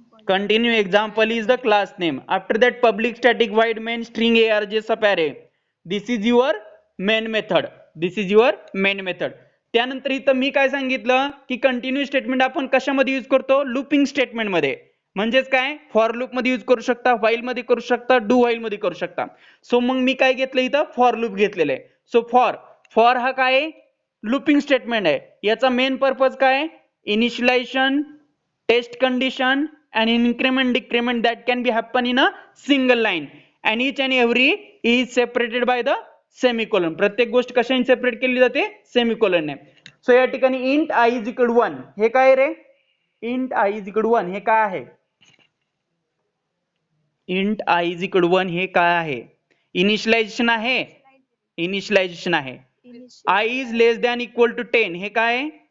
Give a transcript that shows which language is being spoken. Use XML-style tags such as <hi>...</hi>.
<en>Continue example is the class name. After that, public static void main string arg sub array. This is your main method.</en> <mr>त्यानंतर इथं मी काय सांगितलं की continue statement आपण कशामध्ये use करतो? लूपिंग स्टेटमेंट मध्ये. म्हणजेच काय? फॉर लूप मध्ये यूज करू शकता, व्हाईल मध्ये करू शकता, डू व्हाईल मध्ये करू शकता. सो मग मी काय घेतलं इथं? फॉर लूप घेतलेलं आहे. सो फॉर हा काय? लूपिंग स्टेटमेंट आहे. याचा मेन पर्पज काय?</mr> <en>Initialisation, test condition and increment decrement that can be happen in a single line, and each and every is separated by the semicolon.</en> <mr>प्रत्येक गोष्ट कशाने सेपरेट केली जाते? सेमिकोलन ने. सो या ठिकाणी</mr> <en>int i is equal to 1</en> <mr>हे काय रे?</mr> <en>int i is equal to 1</en> <mr>हे काय आहे?</mr> <en>int i is equal to 1</en> <mr>हे काय आहे? इनिशियलायझेशन आहे.</mr> <en>i is less than equal to 10</en> <mr>हे काय आहे?</mr>